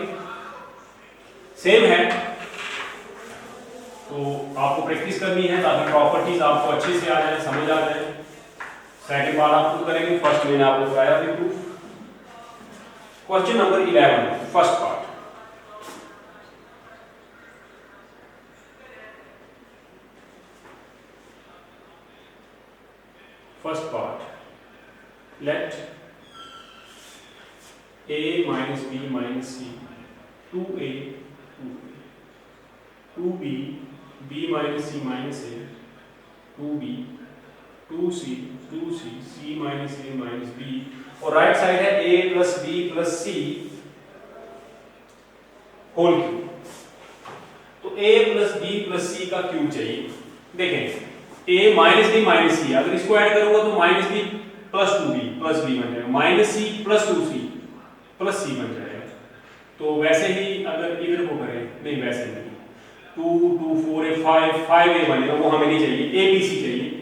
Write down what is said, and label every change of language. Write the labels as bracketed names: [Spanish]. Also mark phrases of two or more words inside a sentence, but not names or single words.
[Hindi] सेम है, तो आपको प्रैक्टिस करनी है ताकि प्रॉपर्टीज आपको अच्छे से आ जाए, समझ आ जाए. [English] second part [Hindi] आप प्रूव करेंगे. फर्स्ट मैंने आपको कराया था प्रूफ. [English] question number 11 first part. First part, let a minus b minus c 2a 2b b minus c minus a 2b 2c 2c c minus a minus b और right side है a plus b plus c whole cube. [Hindi] तो [English] a plus b plus c [Hindi] का क्यूब चाहिए. देखें [English] a minus d minus c, [Hindi] अगर इसको ऐड करूंगा तो [English] minus d plus 2b plus b [Hindi] बन जाएगा. [English] minus c plus 2c plus c [Hindi] बन जाएगा. तो वैसे ही अगर इधर को करें, नहीं वैसे नहीं, 2 2 4 a 5 a बनेगा, वो हमें नहीं चाहिए, a b c चाहिए.